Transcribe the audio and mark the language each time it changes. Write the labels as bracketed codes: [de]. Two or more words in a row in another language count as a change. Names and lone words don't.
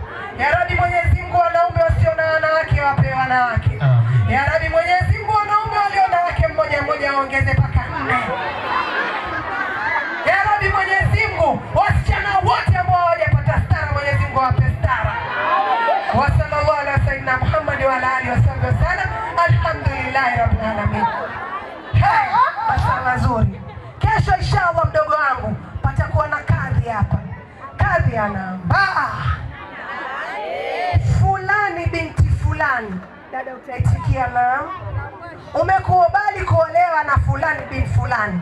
[ar] يا رب, [sw] Mwenyezi Mungu wanawake. [ar] يا رب, [sw] Mwenyezi Mungu wanaume walio na wake mmoja mmoja waongeze mpaka 4. [ar] يا رب, [sw] Mwenyezi Mungu wasichana wote ambao hawajapata stara, Mwenyezi Mungu awape stara. [ar] وصلى الله على سيدنا محمد وعلى آله وسلم. الحمد لله رب العالمين. [sw] Hey, mashallah nzuri. Kesho inshallah mdogo wangu patakuwa na kadhi hapa. Kadhi anaambaa fulani binti fulani. Dada utaitikia naam. Umekubali kuolewa na fulani binti fulani.